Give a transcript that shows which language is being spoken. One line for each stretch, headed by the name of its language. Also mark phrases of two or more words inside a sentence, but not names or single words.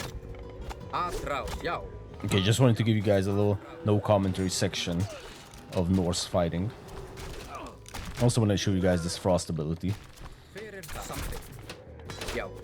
Icelandic: Atráð, já.
English: Okay, just wanted to give you guys a little no commentary section of Norse fighting. Also want to show you guys this frost ability.
Icelandic: Hver það? Samþykkt. Já.